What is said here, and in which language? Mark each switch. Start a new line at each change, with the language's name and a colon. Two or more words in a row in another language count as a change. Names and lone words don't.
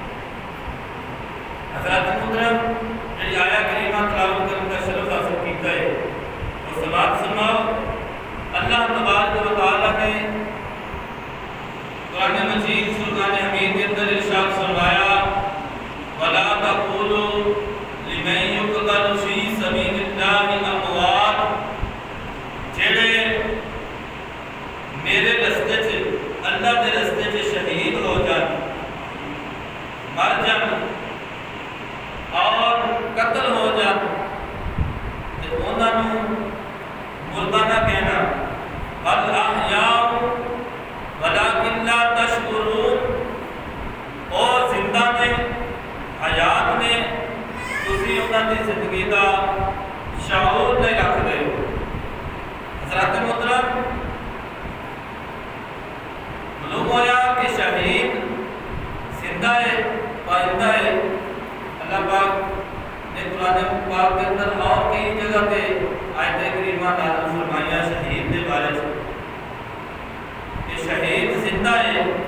Urdu: حضرات محترم، جی آیا کریمہ تلاوت کرنے کا شرف حاصل کیتا ہے، اور سماعت فرماؤ۔ اللہ تبارک و تعالیٰ نے قرآن مجید فرقان حمید کے اندر ارشاد فرمایا،
Arabic: وَلَا تَقُولُوا لِمَن يُقْتَلُ فِي سَبِيلِ اللَّهِ أَمْوَاتٌ،
Punjabi: جڑے میرے رستے چ اللہ کے رستے چ شہید ہو جان، مر جان اور قتل ہو جان، تے انہاں نوں مردہ نہ کہنا،
Arabic: بل احیاء ولکن لا تشکرون،
Punjabi: اور زندہ نے حیات نے، تسی انہاں دی زندگی دا شعور نہیں رکھ دے ہو۔
Urdu: حضرات محترم، معلوم ہوا کہ شہید زندہ ہے، پائندہ ہے۔ اللہ پاک نے قرآن پاک کے اندر اور کئی جگہ پہ آیت کریمہ نازل فرمائیاں شہید کے بارے میں کہ شہید زندہ ہے۔